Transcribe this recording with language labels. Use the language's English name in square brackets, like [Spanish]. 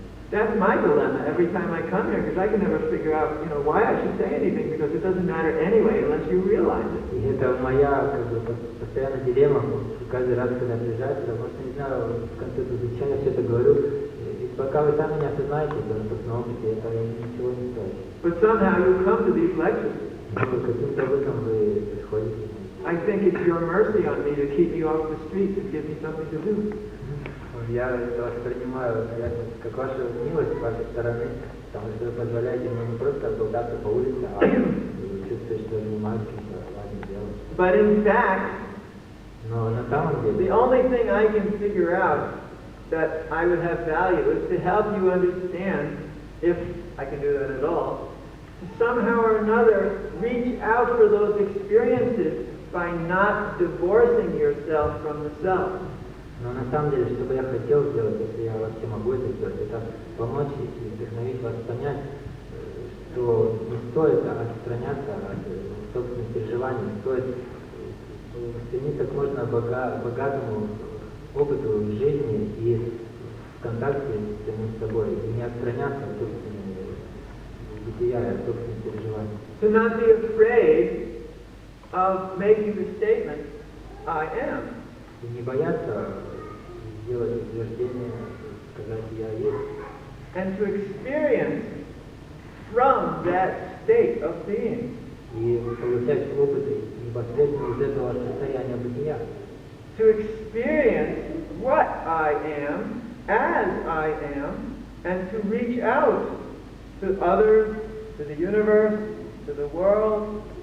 [English] That's my dilemma every time I come here, because I can never figure out, why I should say anything, because it doesn't matter anyway unless you realize it. [Russian] И это моя, постоянная дилемма, каждый раз, когда я приезжаю, потому что не знаю, в конце зачем я все это говорю, и пока вы сами не осознаете, то на собственном опыте это ничего не стоит. [English] But somehow you come to these lectures. [Russian] Но каким-то образом вы приходите. [English] I think it's your mercy on me to keep me off the streets and give me something to do. [Russian] Я это воспринимаю, наверное, как вашу милость с вашей стороны, потому что вы позволяете мне не просто болтаться по улице, а чувствовать, что я занимаюсь каким-то важным делом. [English] But in fact, [Russian] Но на самом деле, [English] the only thing I can figure out that I would have value is to help you understand, if I can do that at all, to somehow or another reach out for those experiences by not divorcing yourself from the self. [Russian] но на самом деле, что бы я хотел сделать, если я вообще могу это сделать, это помочь и вдохновить вас понять, что не стоит отстраняться от собственных переживаний, стоит стремиться к можно богатому опыту жизни и в контакте с самим собой, и не отстраняться от собственного бытия, от собственных переживаний. [English] To not be afraid of making the statement, I am. [Russian] И не бояться сделать утверждение, сказать «я есть». [English] And to experience from that state of being. [Russian] И получать опыт непосредственно из этого состояния бытия. [English] To experience what I am as I am, and to reach out to others, to the universe, to the world.